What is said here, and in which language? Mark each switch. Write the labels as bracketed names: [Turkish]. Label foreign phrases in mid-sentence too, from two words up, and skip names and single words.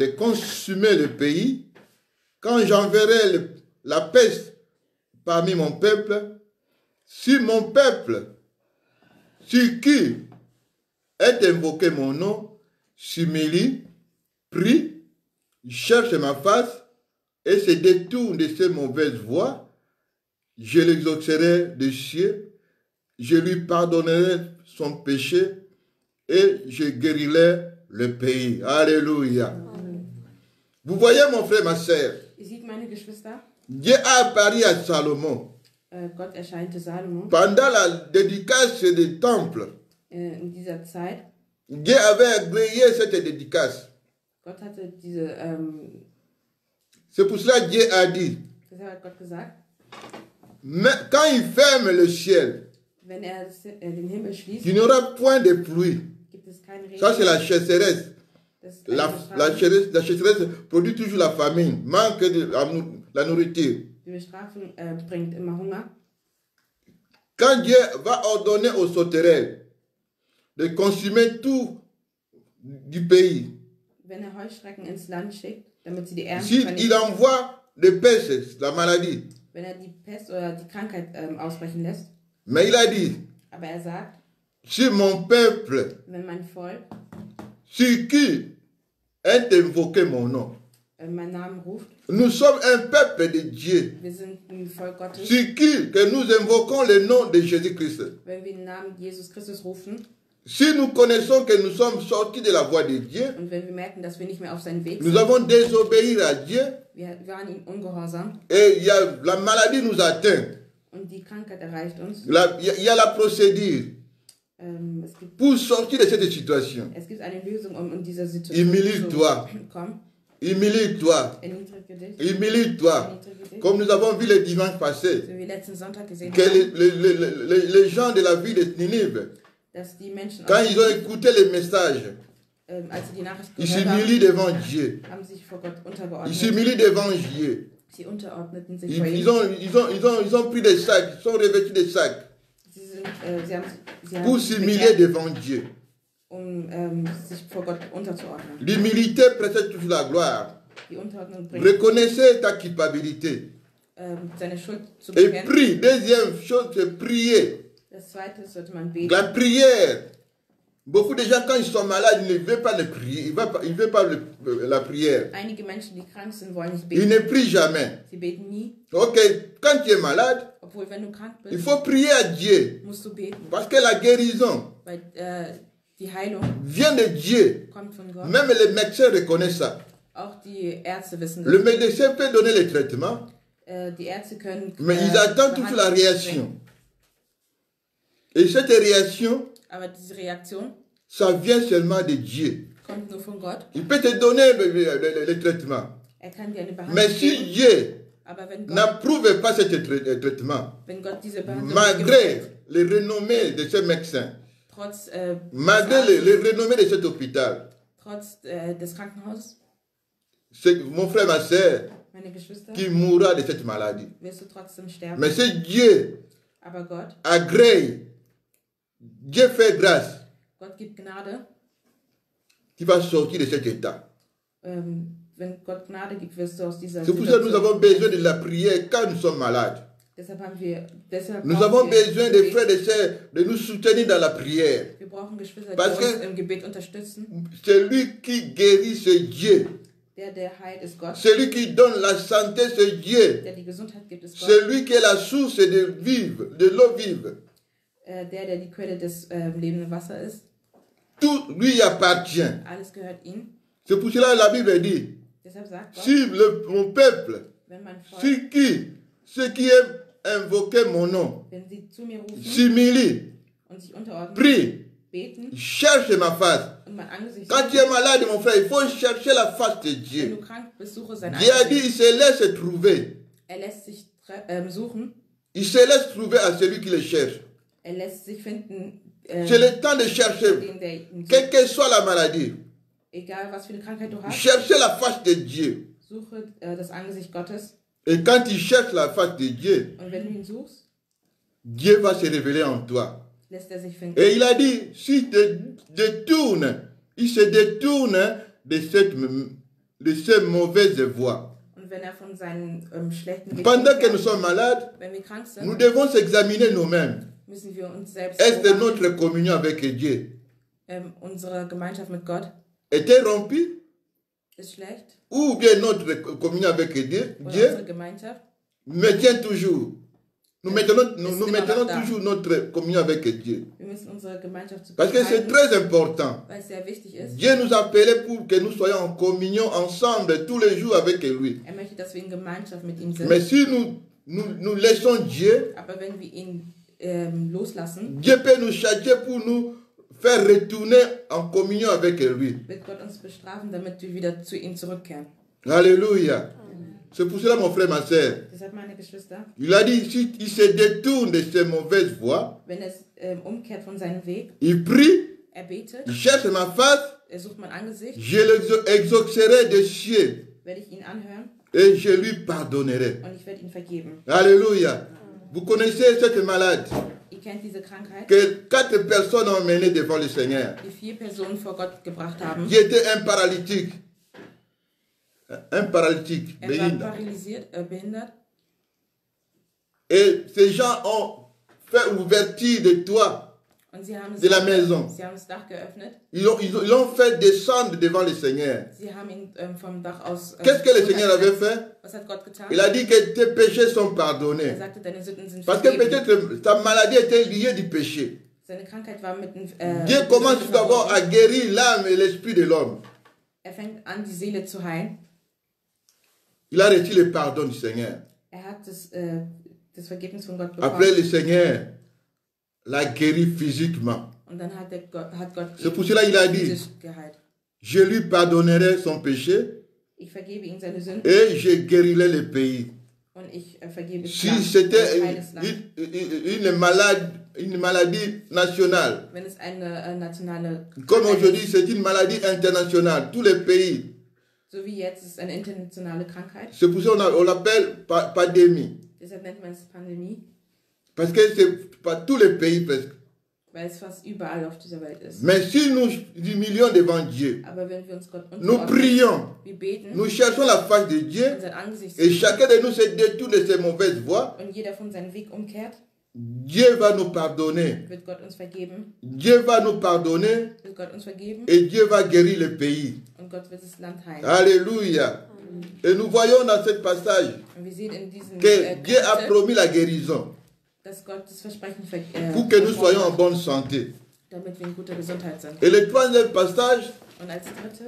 [French] consumer le pays, quand j'enverrai la peste parmi mon peuple, si mon peuple, sur qui est invoqué mon nom, s'humilie, prie, cherche ma face et se détourne de ses mauvaises voies, je l'exaucerai des cieux, je lui pardonnerai son péché et je guérirai le pays. Alléluia. Vous voyez, mon frère, ma soeur, [German] Ihr seht, meine Geschwister, [French] Dieu a apparu à Salomon [German] Gott erscheinte Salomo [French] pendant la dédicace du temple. [German] in dieser Zeit. [French] Dieu avait agréé cette dédicace. [German] Gott hatte diese, [French] C'est pour cela que Dieu a dit, [German] deshalb hat Gott gesagt, [French] mais quand il ferme le ciel, [German] wenn den Himmel schließt, [French] il n'y aura point de pluie. [German] gibt es keinen Regen. [French] Ça, c'est la sécheresse. [German] Das ist [French] La [German] eine Bestrafung. [French] sécheresse produit toujours la famine, manque de la nourriture. [German] Die Bestrafung bringt immer Hunger. [French] Quand Dieu va ordonner aux sauterelles de consommer tout du pays, [German] Wenn Heuschrecken ins Land schickt, damit sie die Ernte [French] s'il [German] vernichten, [French] envoie des pestes, la maladie, [German] wenn die Pest oder die Krankheit ausbrechen lässt. [French] mais il a dit, [German] Aber sagt, [French] si mon peuple, [German] wenn mein Volk [French] sur qui est invoqué mon nom, [German] meinen Namen ruft, [French] nous sommes un peuple de Dieu, [German] wir sind ein Volk Gottes, [French] sur qui que nous invoquons le nom de Jésus-Christ. [German] wenn wir den Namen Jesus Christus rufen [French] Si nous connaissons que nous sommes sortis de la voie de Dieu, [German] und wenn wir merken, dass wir nicht mehr auf seinen Weg [French] nous [German] sind, [French] avons désobéi à Dieu [German] wir waren ihm ungehorsam [French] et la maladie nous atteint. [German] und die Krankheit erreicht uns. [French] Il y a la procédure pour sortir de cette situation. [German] Es gibt eine Lösung, um in dieser Situation [French] Humilie-toi. [German] zu kommen. [French] Humilie-toi. [German] Erniedrige dich. [French] Humilie-toi. [German] Erniedrige dich. [French] Comme nous avons vu le dimanche passé, [German] So wie wir letzten Sonntag gesehen [French] que [German] haben, [French] les gens de la ville de Ninive, [German] dass die Menschen, [French] quand ils ont écouté les messages, [German] als sie die Nachricht [French] ils [German] gehört haben, [French] s'humilient devant Dieu. [German] haben sich vor Gott [French] Ils [German] untergeordnet. [French] s'humilient devant Dieu. [German] Sie unterordneten sich vor ihm. [French] Ils ont pris des sacs, ils sont revêtus des sacs [German] Sie haben [French] pour [German] sich [French] s'humilier [German] bekehrt, [French] devant Dieu. [German] sich vor Gott unterzuordnen. [French] L'humilité précède toujours la gloire. [German] Die Unterordnung bringt [French] Reconnaissez ta culpabilité. [German] seine Schuld zu [French] Et [German] bekennen. [French] prie. Deuxième chose, c'est prier. [German] Das zweite sollte man beten. [French] La prière. Beaucoup de gens, quand ils sont malades, ils ne veulent pas le prier. Ils ne veulent pas la prière. [German] Einige Menschen, die krank sind, wollen nicht [French] Ils [German] beten. [French] ne prient jamais. [German] Sie beten nie. [French] Ok, quand tu es malade, [German] Obwohl, wenn du krank [French] il [German] bist, [French] faut prier à Dieu. [German] musst du beten. [French] Parce que la guérison [German] Weil die Heilung [French] vient de Dieu. [German] kommt von Gott. [French] Même les médecins reconnaissent ça. [German] Auch die Ärzte wissen [French] Le [German] das. [French] médecin peut donner les traitements, [German] Die Ärzte können. [French] mais ils attendent toujours la réaction. Et cette réaction, [German] Aber diese Reaktion [French] ça vient seulement de Dieu. [German] kommt nur von Gott. [French] Il peut te donner le traitement. [German] Er kann dir eine [French] Mais [German] Behandlung [French] si [German] geben, [French] Dieu [German] aber wenn Gott, [French] n'approuve pas ce traitement, [German] wenn Gott diese Behandlung [French] malgré [German] gibt, [French] les renommées de ce médecin, [German] trotz, [French] malgré des les [German] Arztes, [French] renommées de cet hôpital, [German] trotz des Krankenhauses, [French] c'est mon frère, ma soeur, [German] meine Geschwister, [French] qui mourra de cette maladie. [German] wirst du trotzdem sterben. [French] Mais si Dieu [German] Aber Gott, [French] agrée, Dieu fait grâce, [German] Gott gibt Gnade. [French] tu vas sortir de cet état. [German] Wenn Gott Gnade gibt, wirst du aus dieser [French] C'est pour ça que nous avons [German] Situation. [French] besoin de la prière quand nous sommes malades. [German] Deshalb [French] Nous [German] brauchen [French] avons [German] wir [French] besoin des [German] Gebet. [French] frères et sœurs de nous soutenir dans la prière. [German] Wir brauchen Geschwister, die [French] Parce [German] uns [French] que- [German] im Gebet unterstützen. [French] Celui qui guérit, c'est Dieu. [German] Der heilt, ist Gott. [French] Celui qui donne la santé, c'est Dieu. [German] Der die Gesundheit gibt, ist Gott. [French] Celui qui est la source de l'eau vive. [German] Der die Quelle des lebenden Wassers ist. [French] Tout lui appartient. [German] Alles gehört ihm. [French] C'est pour cela que la Bible dit, [German] Deshalb sagt Gott, [French] si mon peuple, [German] wenn mein Volk, [French] ceux qui aiment invoquer mon nom, [German] wenn sie zu mir rufen [French] s'humilient, [German] und sich unterordnen, [French] prient, [German] beten [French] cherchent ma face. [German] und mein Angesicht [French] Quand tu es malade, mon frère, il faut chercher la face de [German] wenn [French] Dieu. [German] du krank bist, suche sein [French] Dieu a dit, [German] Angesicht. [French] il se laisse trouver. [German] Er lässt sich suchen, [French] Il se laisse trouver à celui qui le cherche. [German] er lässt sich finden, [French] C'est le temps de chercher, [German] den, der ihn sucht. [French] quelle que soit la maladie. [German] Egal was für eine Krankheit du hast, [French] Cherchez la face de Dieu. [German] suche das Angesicht Gottes. [French] Et quand tu cherches la face de Dieu, [German] Und wenn du ihn suchst, [French] Dieu va se révéler en toi. [German] lässt er sich finden. [French] Et il a dit, s'il te détourne, il se détourne de cette mauvaise voie. [German] Und wenn er von seinen schlechten Weg [French] Pendant que nous [German] umkehrt, [French] sommes malades, [German] wenn wir krank [French] nous [German] sind, [French] devons s'examiner nous-mêmes. [German] müssen wir uns selbst [French] Est-ce que [German] beobachten. [French] notre communion avec Dieu [German] Unsere Gemeinschaft mit Gott [French] était rompue? [German] ist schlecht. [French] Ou bien notre communion avec Dieu, [German] Oder [French] Dieu [German] unsere Gemeinschaft. [French] maintient toujours. Nous maintenons [German] immer noch da. [French] toujours notre communion avec Dieu. [German] Wir müssen unsere Gemeinschaft zu [French] Parce [German] Gott [French] que c'est [German] halten, [French] très important. [German] weil es sehr wichtig ist. [French] Dieu nous a appelés pour que nous soyons en communion ensemble tous les jours avec lui. [German] Er möchte, dass wir in Gemeinschaft mit ihm sind. [French] Mais si nous laissons Dieu, [German] Aber wenn wir ihn loslassen, [French] Dieu peut nous châtier pour nous faire retourner en communion avec lui. [German] wird Gott uns bestrafen, damit wir wieder zu ihm zurückkehren. [French] Alléluia. C'est pour cela, mon frère, ma soeur, [German] Deshalb, meine Geschwister, [French] il a dit, si il se détourne de ses mauvaises voies, [German] wenn es umkehrt von seinem Weg, [French] il prie, [German] er betet, [French] il cherche ma face, [German] er sucht mein Angesicht, [French] je l'exaucerai des cieux [German] werde ich ihn anhören [French] et je lui pardonnerai. [German] und ich werde ihn vergeben. [French] Alléluia. Vous connaissez cette malade [German] Ihr kennt diese Krankheit, [French] que 4 personnes ont emmenée devant le Seigneur. [German] die 4 Personen vor Gott gebracht haben. [French] Qui était un paralytique. Un paralytique. [German] Er war behindert. [French] Et ces gens ont fait ouverture de toit. [German] Und sie haben [French] De la maison. [German] Sie haben das Dach geöffnet. [French] Ils l'ont fait descendre devant le Seigneur. [German] Sie haben ihn vom Dach aus. [French] Qu'est-ce que le Seigneur avait fait? [German] Was hat Gott getan? [French] Il a dit que tes péchés sont [German] Er [French] pardonnés. [German] sagte, deine Sünden sind [French] Parce que [German] vergeben. [French] peut-être ta maladie était liée du péché. [German] Seine Krankheit war mit [French] Dieu commence tout d'abord à guérir l'âme et l'esprit de l'homme. [German] Er fängt an, die Seele zu heilen. [French] Il a reçu le pardon du Seigneur. [German] Er hat das Vergebnis von Gott [French] Après, [German] bekommen. [French] le Seigneur l'a guéri physiquement. [German] Und dann hat Gott [French] C'est pour cela qu'il a dit, [German] physisch geheilt. [French] je lui pardonnerai son péché [German] Ich vergebe ihm seine Sünden [French] et je guérirai le pays. [German] und ich vergebe das [French] Si [German] Land, [French] c'était [German] ich heile das Land. [French] une maladie nationale, [German] Wenn es eine nationale [French] comme [German] Krankheit [French] aujourd'hui [German] ist, [French] c'est une maladie internationale, tous les pays, [German] so wie jetzt ist es eine internationale Krankheit. [French] c'est pour ça qu'on l'appelle pandémie. [German] Deshalb nennt man es Pandemie, [French] Parce que c'est pas tous les pays presque. [German] weil es fast überall auf dieser Welt ist. [French] Mais si nous humilions devant Dieu, [German] Aber wenn wir uns Gott [French] nous [German] unterordnen, [French] prions, [German] wir beten, [French] nous cherchons la face de Dieu [German] und sein Angesicht [French] et [German] sehen [French] chacun de nous se détourne de ses mauvaises voies, [German] und jeder von seinem Weg umkehrt, [French] Dieu va nous pardonner. [German] wird Gott uns vergeben, [French] Dieu va nous pardonner [German] wird Gott uns vergeben [French] et Dieu va guérir le pays. [German] und Gott wird das Land heilen. [French] Alléluia. Et nous voyons dans ce passage [German] Und wir sehen in diesem [French] que Dieu a [German] Kapitel, [French] promis la guérison [German] dass Gott das Versprechen [French] pour que nous soyons en [German] versprochen hat, [French] bonne santé. [German] damit wir in guter Gesundheit sind. [French] Et le troisième passage, [German] Und als drittes